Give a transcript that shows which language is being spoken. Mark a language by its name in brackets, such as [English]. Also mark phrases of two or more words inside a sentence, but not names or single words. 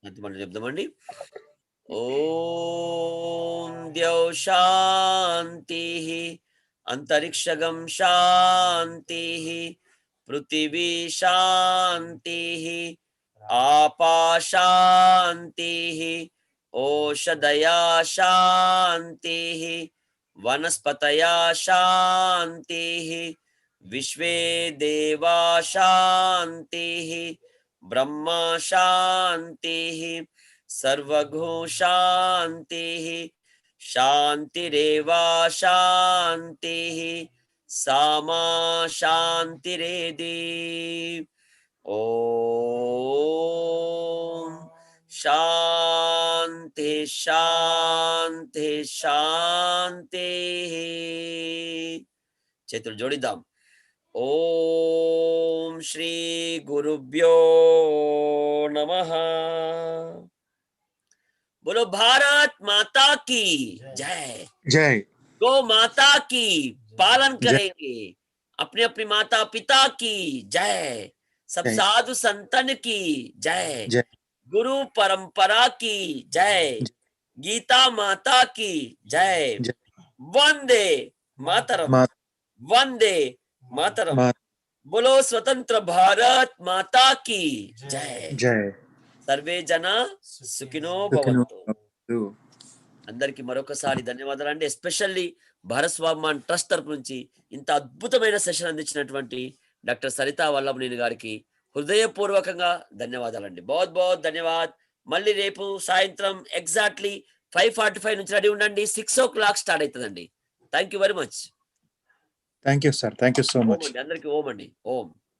[Telugu] శాంతి పాఠం చెప్దామండి. [Sanskrit] ఓం ద్యౌ శాంతి అంతరిక్షగం శాంతి పృథివీ శాంతి ఆపా శాంతి ఓషధయా శాంతి వనస్పతయా శాంతి విశ్వే దేవా శాంతి ब्रह्मा शांति सर्वगो शांति शांतिरेवा शांति सामा शांतिरेदि ओम शांति शांति शांति. [Telugu] చేతులు జోడిద్దాం. [Sanskrit] ओम श्री गुरुभ्यो नमः. [Hindi] बोलो भारत माता की जय. जय. गौ माता की पालन करेंगे. अपने अपने माता पिता की जय. सब साधु संतन की जय. गुरु परंपरा की जय. गीता माता की जय. वंदे मातरम. वंदे मातरम. बोलो स्वतंत्र भारत माता की जय. जय. [Sanskrit] सर्वे जना सुखिनो भवन्तु. [Telugu] అందరికి మరొకసారి ధన్యవాదాలు అండి. ఎస్పెషల్లీ భారస్వామ్యాన్ ట్రస్ట్ తరపు నుంచి ఇంత అద్భుతమైన సెషన్ అందించినటువంటి డాక్టర్ సరితా వల్లభనేని గారికి హృదయపూర్వకంగా ధన్యవాదాలండి. [Hindi] बहुत बहुत धन्यवाद. [Telugu] మళ్ళీ రేపు సాయంత్రం ఎగ్జాక్ట్లీ 5:45 నుంచి రెడీ ఉండండి. 6 o'clock స్టార్ట్ అవుతుందండి. [English] Thank you very much. Thank you, sir. Thank you so much. [Telugu] అందరికి ఓం అండి. ఓం.